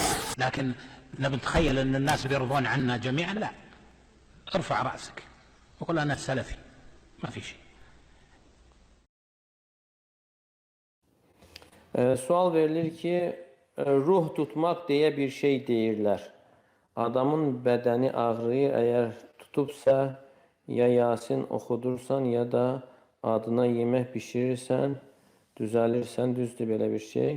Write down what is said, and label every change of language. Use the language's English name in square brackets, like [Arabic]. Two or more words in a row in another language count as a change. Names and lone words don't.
[Arabic] لكن نتخيل أن الناس بيرضون عنا جميعا، لا. ارفع رأسك وقل أنا سلفي، ما في şey. [Azerbaijani] Sual verilir ki, ruh tutmaq deyə bir şey deyirlər. Adamın bədəni ağrıyır, əgər tutubsa, ya Yasin oxudursan, ya da adına yemək bişirirsən, düzəlirsən, düzdür belə bir şey.